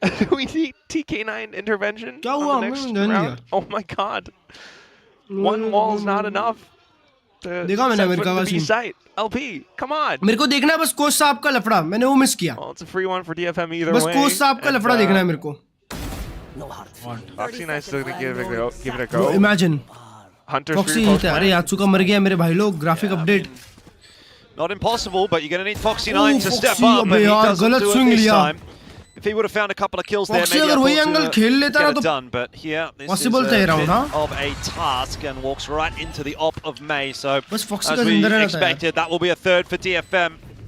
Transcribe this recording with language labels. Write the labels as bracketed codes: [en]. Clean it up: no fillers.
[en] We need TK9 intervention. [hi] क्या हुआ? [en] On the next round. Oh my god. One wall's not enough. [hi] देखा मैंने America का scene. [en] site. LP, come on. [hi] मेरे को देखना है बस कोच साहब का लफड़ा. मैंने वो मिस किया. [en] Well, it's a free one for DFM either [hi] बस [en] way. [hi] कोच साहब का लफड़ा देखना है मेरे को. [en] Foxy Knight's still gonna give it a go. Imagine. Hunter's [hi] Foxy अरे यात्सुका मर गया मेरे भाई लोग. [en] Graphic update. Not impossible, but you're going to need Foxy 9 to step up, and he doesn't do it this time. If he would have found a couple of kills there, maybe I thought to get it done. But here, this is a bit of a task, and walks right into the op of May. So, as we expected, that will be a third for DFM.